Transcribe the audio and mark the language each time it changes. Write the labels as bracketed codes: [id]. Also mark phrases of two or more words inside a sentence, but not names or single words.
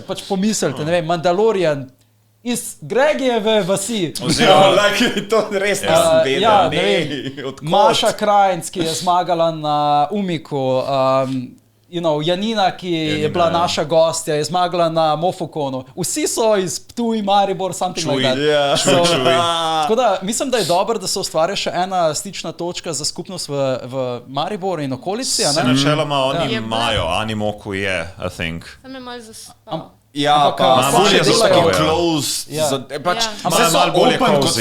[sl] Pač pomislite, ne vem, Mandalorian, iz Gregijeve vasi. Oziroma, to res nisem vedel. Maša Krajnc, ki je zmagala na Umiku, Janina, ki je bila naša gostja, je zmagala na Mofokonu. Vsi so iz Ptuj, Maribor, [en] something like that. [sl] Tako da mislim, da je dobro, da se ustvarja še ena stična točka za skupnost v Mariboru in okolici. Se načeloma oni imajo, Animoku je, [en] I think. [sl] Tam je malo zaspal. Ja, bolje so taki closed, malo bolje cozy.